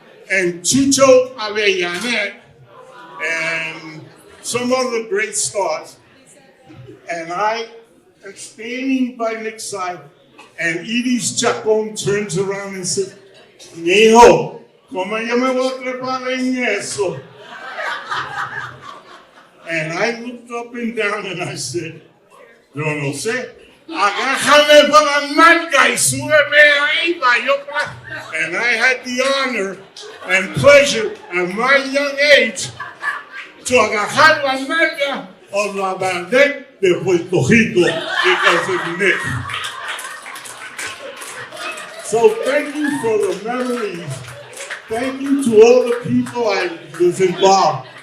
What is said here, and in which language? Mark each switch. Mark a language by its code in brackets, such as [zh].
[en] and Chucho Avellanet and some other great stars, and I am standing by Nick's side, and Iris Chacon turns around and says, [es] "Mijo, ¿cómo yo me voy a trepar en eso?" [en] And I looked up and down and I said, [es] "Yo no sé. Agájame por la nalga y súbeme ahí para yo." [en] And I had the honor and pleasure at my young age to [es] agajar la nalga [en] of [es] la bandera de Puerto Rico [en] because of Nick. So thank you for the memories. Thank you to all the people I was involved.